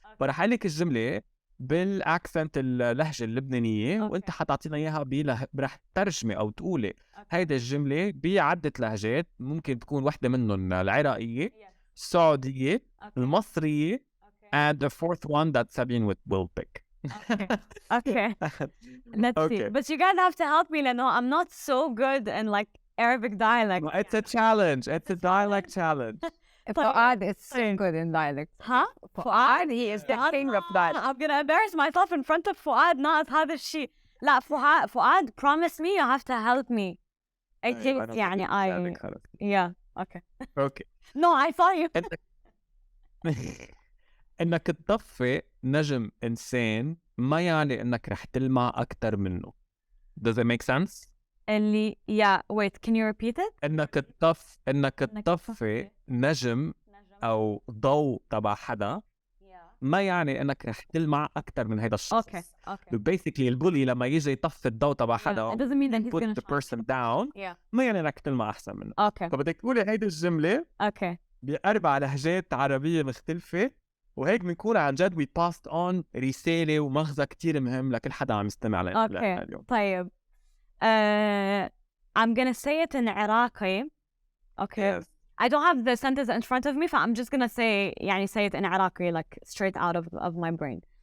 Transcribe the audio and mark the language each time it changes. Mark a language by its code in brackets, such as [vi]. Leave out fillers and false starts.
[ar] فرح أقول لك الجملة بالأكسنت اللهجة اللبنانية وأنت حتعطينا إياها رح ترجمي أو تقولي هيدا الجملة بعدة لهجات، ممكن تكون واحدة منهم العراقية، السعودية، المصرية، [en] and the fourth one that Sabine will pick. Okay. Let's see. But you guys have to help me, Leno. I'm not so good in like Arabic dialect. It's a challenge. It's a dialect challenge. فؤاد is so good in dialect. ها فؤاد he is the king of dialect. I'm gonna embarrass myself in front of فؤاد [ar] ناقص هذا الشيء. لا [en] فؤاد promise me you have to help me. I think [ar] يعني [en] yeah okay. Okay No I saw you. [ar] انك تطفي نجم انسان ما يعني انك رح تلمع اكثر منه. [en] Does it make sense؟ [ar] اللي [en] wait can you repeat it؟ [ar] انك تطفي نجم او ضوء تبع حدا ما يعني انك رح تلمع اكثر من هذا الشخص. [en] okay. Basically [ar] البولي لما يجي يطفي الضوء تبع حدا [en] it doesn't mean that he's put gonna the person down [ar] ما يعني انك تلمع احسن منه. [en] okay [ar] فبدك تقولي هيدي الجملة [en] okay [ar] بأربع لهجات عربية مختلفة وهيك بنكون عن جد [en] we passed on [ar] رسالة ومغزى كتير مهم لكل حدا عم يستمع لنا اليوم. طيب [en] I'm gonna say it in عراقي. Okay. Yes. I don't have the sentence in front of me, so I'm just gonna say it in عراقي like straight out of my brain.